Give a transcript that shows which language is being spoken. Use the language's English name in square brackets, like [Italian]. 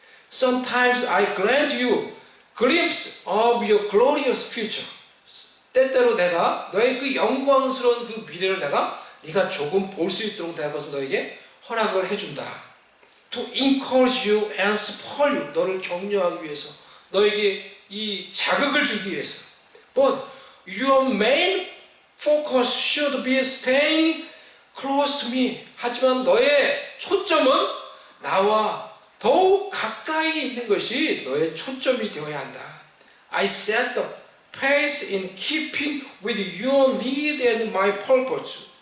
[English] Sometimes I grant you glimpse of your glorious future. [Korean] 때때로 내가 너의 그 영광스러운 그 미래를 네가 조금 볼 수 있도록 내가 그것을 너에게 허락을 해준다. [English] To encourage you and spur you. [Korean] 너를 격려하기 위해서, 너에게 이 자극을 주기 위해서. [English] But your main focus should be staying close to me. [Korean] 하지만 너의 초점은 나와 더욱 가까이 있는 것이 너의 초점이 되어야 한다. [English] I set the pace in keeping with your need and my purpose.